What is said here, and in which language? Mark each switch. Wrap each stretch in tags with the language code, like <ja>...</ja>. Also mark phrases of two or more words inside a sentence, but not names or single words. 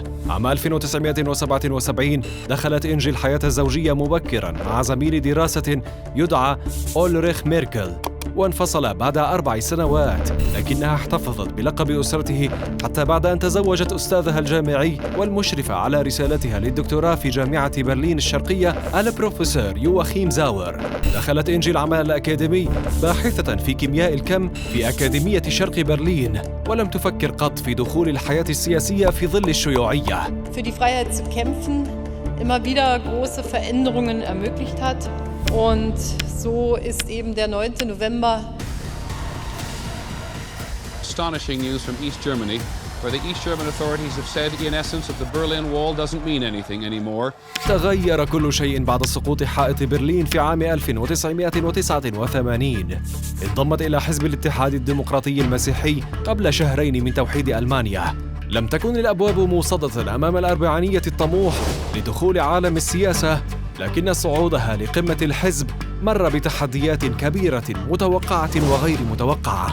<ar>عام 1977 دخلت إنجي الحياة الزوجية مبكراً مع زميل دراسة يدعى أولريخ ميركل، وانفصل بعد 4 سنوات، لكنها احتفظت بلقب أسرته حتى بعد أن تزوجت أستاذها الجامعي والمشرفة على رسالتها للدكتوراه في جامعة برلين الشرقية البروفيسور يواخيم زاور. دخلت إنجي العمل الأكاديمي باحثة في كيمياء الكم في أكاديمية شرق برلين، ولم تفكر قط في دخول الحياة السياسية في ظل الشيوعية.</ar> <de>Für die Freiheit zu kämpfen, immer wieder große Veränderungen ermöglicht hat. Und so ist eben der 9. November.</de> <en>Astonishing news from East Germany, where the East German authorities have said in essence that the Berlin Wall doesn't mean anything anymore.</en> <ar>تغير كل شيء بعد سقوط حائط برلين في عام 1989. انضمت إلى حزب الاتحاد الديمقراطي المسيحي قبل شهرين من توحيد ألمانيا. لم تكن الأبواب موصدة أمام الأربعينية الطموح لدخول عالم السياسة، لكن صعودها لقمة الحزب مر بتحديات كبيرة متوقعة وغير متوقعة.</ar>